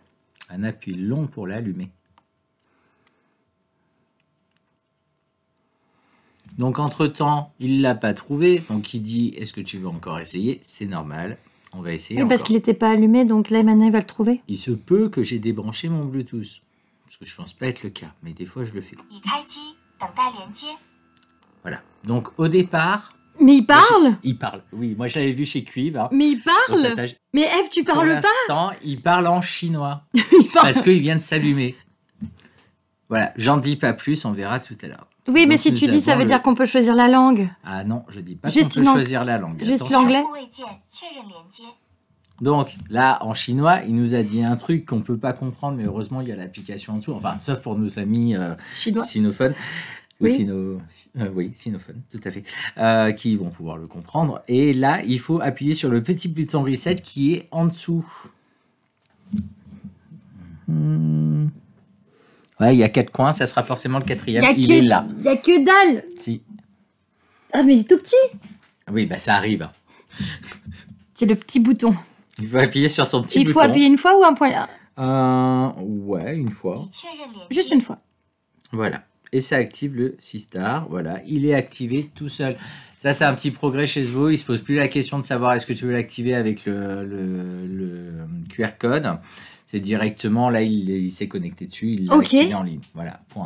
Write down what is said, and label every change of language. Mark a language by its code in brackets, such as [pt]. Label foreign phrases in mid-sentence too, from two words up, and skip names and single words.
[fr] un appui long pour l'allumer. Donc entre-temps, il l'a pas trouvé, donc il dit, est-ce que tu veux encore essayer? C'est normal, on va essayer Oui, parce encore. qu'il n'était pas allumé, donc là, maintenant, il va le trouver. Il se peut que j'ai débranché mon Bluetooth, parce que je pense pas être le cas, mais des fois je le fais. [zh] 已开机，等待连接。 [fr] Voilà, donc au départ, Mais il parle il parle. Oui, moi je l'avais vu chez Cuivre. Hein. Mais il Au parle passage, Mais Eve, tu pour parles pas l'instant, il parle en chinois, Il parle- parce qu'il vient de s'allumer. Voilà, j'en dis pas plus, on verra tout à l'heure. Oui, mais Donc, si nous tu dis, ça avons veut le- dire qu'on peut choisir la langue. Ah non, je dis pas Juste qu'on peut une langue. choisir la langue. Juste attention. l'anglais. [zh] 护卫键确认连接。 [fr] Donc là, en chinois, il nous a dit un truc qu'on peut pas comprendre, mais heureusement, il y a l'application en tout. Enfin, sauf pour nos amis Chinois. sinophones. Oui. Oui, sinophones, tout à fait. Qui vont pouvoir le comprendre. Et là, il faut appuyer sur le petit bouton reset qui est en dessous. Ouais, il y a 4 coins, ça sera forcément le 4e. Il est là. Il y a que dalle Si. Ah, mais il est tout petit Oui, bah ça arrive. C'est le petit bouton. Il faut appuyer sur son petit Il bouton. faut appuyer une fois ou un point Ouais, une fois. [zh] 已确认连接。 [fr] Juste une fois. Voilà. Et ça active le 6 star. Voilà. Il est activé tout seul. Ça, c'est un petit progrès chez Zwo. Il ne se pose plus la question de savoir est-ce que tu veux l'activer avec le QR code. C'est directement, là, il s'est connecté dessus. Il l'a Ok. activé en ligne. Voilà, point.